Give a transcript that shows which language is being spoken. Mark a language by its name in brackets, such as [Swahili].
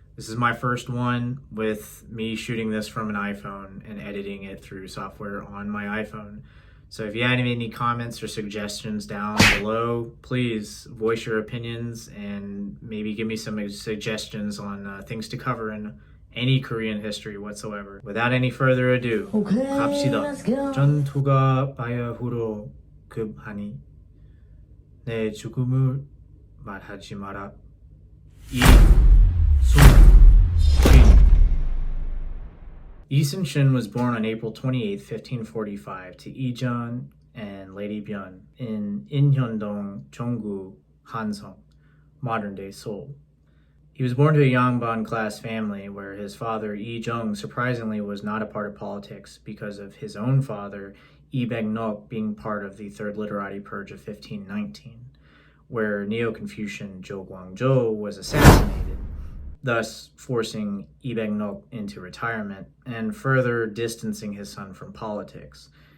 [English] This is my first one with me shooting this from an iPhone and editing it through software on my iPhone. So if you had any comments or suggestions down below, please voice your opinions and maybe give me some suggestions on things to cover in any Korean history whatsoever. Without any further ado, [Korean] 갑시다. 전투가 바야흐로 급하니 내 죽음을 말하지 마라. [English] 이 Sun-Shin. Yi Sun-Shin was born on April 28, 1545 to Yijeon and Lady Byun in Inhyeondong, Jonggu, Hansong, modern-day Seoul. He was born to a Yongbon class family where his father, Yideungbyeong, surprisingly was not a part of politics because of his own father, Yideungbyeong, being part of the Third Literati Purge of 1519, where Neo-Confucian Gwageo was assassinated, thus forcing Yideungbyeong into retirement and further distancing his son from politics.